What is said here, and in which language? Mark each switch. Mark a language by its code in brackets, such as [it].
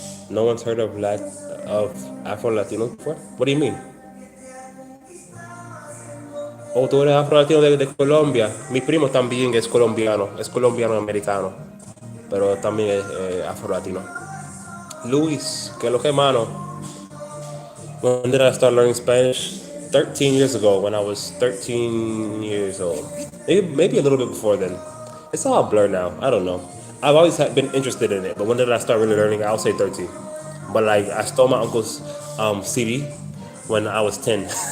[en] No one's heard of Afro Latinos before? What do you mean? [es] Oh, tú eres afro latino de Colombia. Mi primo también es colombiano americano, pero también es afro latino. Luis, ¿qué es lo que, mano? [en] When did I start learning Spanish? 13 years ago, when I was 13 years old. Maybe a little bit before then. It's all a blur now. I don't know. I've always been interested in it, but when did I start really learning? I'll say 13. But like, I stole my uncle's CD when I was 10.